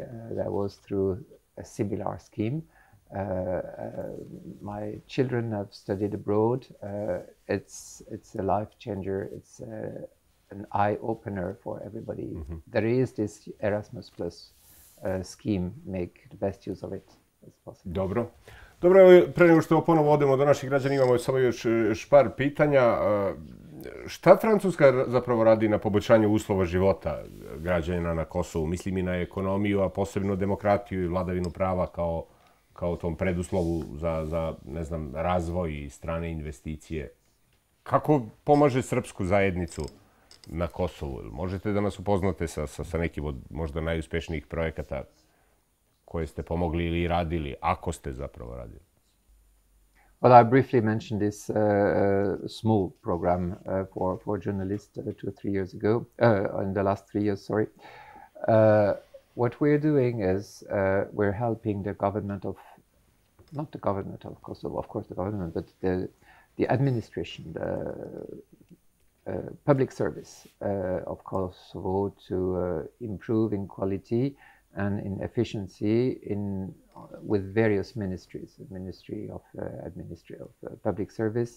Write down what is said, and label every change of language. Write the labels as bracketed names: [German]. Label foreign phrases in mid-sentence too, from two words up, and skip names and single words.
[English] That was through a similar scheme. My children have studied abroad. It's a life changer. It's an eye opener for everybody. There is this Erasmus Plus scheme. Make the best use of it as possible. [Serbian] Dobro. Dobro, pre nego što ponovo odemo do naših građana, imamo samo još par pitanja. Šta Francuska zapravo radi na poboljšanju uslova života građana na Kosovu? Mislim i na ekonomiju, a posebno demokratiju i vladavinu prava kao tom preduslovu za ne znam, razvoj i strane investicije. Kako pomaže srpsku zajednicu na Kosovu? Možete da nas upoznate sa nekim od možda najuspešnijih projekata koje ste pomogli ili radili, ako ste zapravo radili? [English] Well, I briefly mentioned this small program for journalists 2 or 3 years ago, in the last 3 years, sorry. What we're doing is we're helping the government of, not the government of Kosovo, of course the government, but the administration, the public service of Kosovo to improve in quality and in efficiency with various ministries, the Ministry of Public Service.